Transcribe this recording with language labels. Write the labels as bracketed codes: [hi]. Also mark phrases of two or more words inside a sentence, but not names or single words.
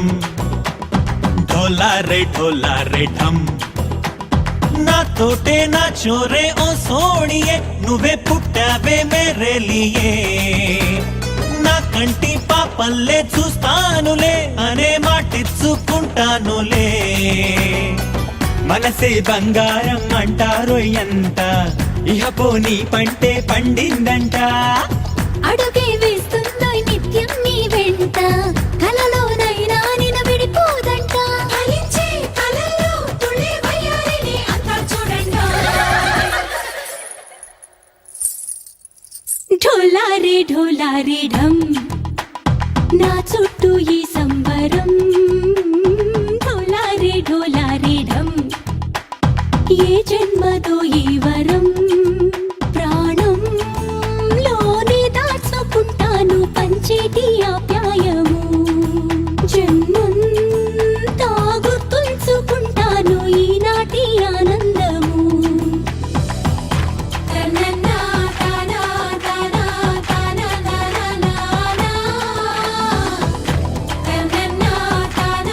[hi] ढोला रे ढम [te] నా తోటే నా చోరే ఓ సోణియే నువ్వే పుట్టావే [hi] मेरे लिये [te] నా కంటి పాపల్లే చూస్తానులే అనే మాటిచ్చుకుంటానులే మనసే బంగారం అంటారో ఎంత ఇహ పోనీ పంటే పండిందంట అడుగే వేస్తుందో నిత్యం నీ వెంట కలలోనైనా నిన విడిపోదంట ఫలించే కలల్లో తుళ్ళే వయ్యారిని అంతా చూడండి [hi] ढोलारे ढम [te] నా చుట్టూ ఈ సంబరం [hi] ढोलारे ढम [te] ఏ జన్మదో ఈ వరం ప్రాణం లోనే దాచుకుంటాను పంచేటి ఆప్యాయము జన్మంతా గుర్తుంచుకుంటాను ఈనాటి ఆనందము తనన్నా తనా తనా తనా తనా తనన్నా తనా